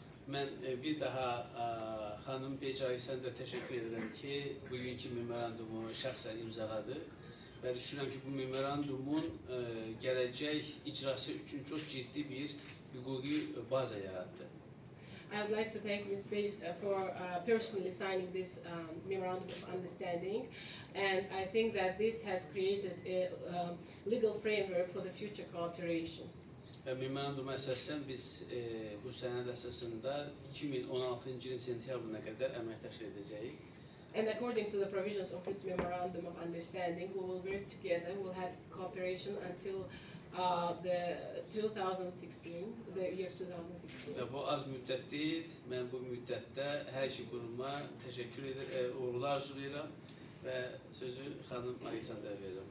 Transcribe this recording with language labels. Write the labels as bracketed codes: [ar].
[az] Mən bir daha xanım Paige Alexander təşəkkür edirəm ki, bugünkü memorandumu şəxsən imzaladı və düşünürəm ki, bu memorandumun gələcək icrası üçün çox ciddi bir hüquqi baza yarattı. [en] I would like to thank Ms. Page for personally signing this Memorandum of Understanding, and I think that this has created a legal framework for the future cooperation. [az] Memoranduma əsasən biz bu sənəd əsasında 2016-cı ilin sentyabrına qədər əməkdaşlıq edəcəyik. [en] And according to the provisions of this Memorandum of Understanding, we will work together, we will have cooperation until the 2016, the year 2016. [az] Və bu az müddət deyil, mən bu müddətdə hər iki quruma təşəkkür edir, uğurlar arzulayıram və sözü xanım Alexander'a verirəm.